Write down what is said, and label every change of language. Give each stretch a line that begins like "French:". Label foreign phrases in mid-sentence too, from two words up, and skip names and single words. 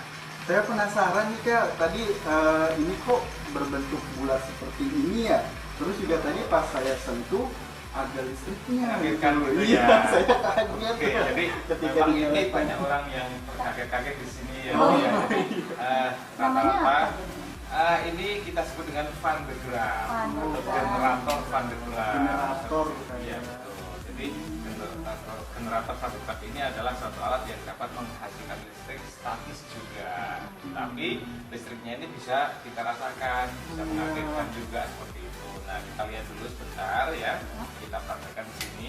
Indonesian: Saya penasaran nih Kak, tadi ini kok berbentuk bulat seperti ini ya? Terus juga tadi pas saya sentuh ada listriknya. Kagetkan gitu Iya, ya. saya kaget. Oke, jadi ketika memang ini dinyalakan. banyak orang yang kaget-kaget di sini ya. Oh, ya. Namanya Rata-rata apa? ini kita sebut dengan Van de Graaff Van de atau Graaff. generator Van de Graaff. Generator. Iya betul. Jadi generator Van de Graaff ini adalah suatu alat yang dapat menghasilkan listrik statis juga. Tapi listriknya ini bisa kita rasakan, bisa mengagetkan juga seperti itu. Nah kita lihat dulu sebentar ya. Kita praktekkan di sini.